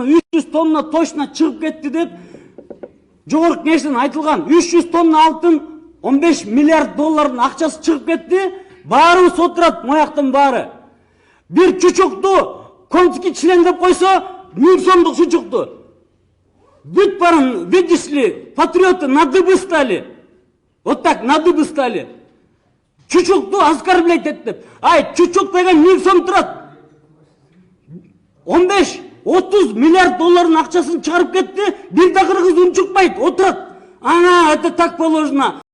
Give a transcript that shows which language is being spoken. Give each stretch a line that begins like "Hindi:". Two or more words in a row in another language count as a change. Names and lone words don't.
Kyrgyz: 300 тонна точно чыгып кетти деп жогорку кеңештен айтылган. 300 тонна алтын $15 миллиард акчасы чыгып кетти. Баарыбыз отурат, мояктын баары. Бир чучукту
Russian: конский член
Kyrgyz: деп койсо, 1000 сомдук чучукту. Бүт барын,
Russian: видишь ли, патриоты на дыбы стали. Вот так, на дыбы стали.
Kyrgyz: Чучукту оскорблять деп. Ай, чучук деген 1000 сом турат. 15-30 миллиард акчасын чыгарып кетти. Бир да кыргыз унчукпайт, отурат. Ана,
Russian: это так положено.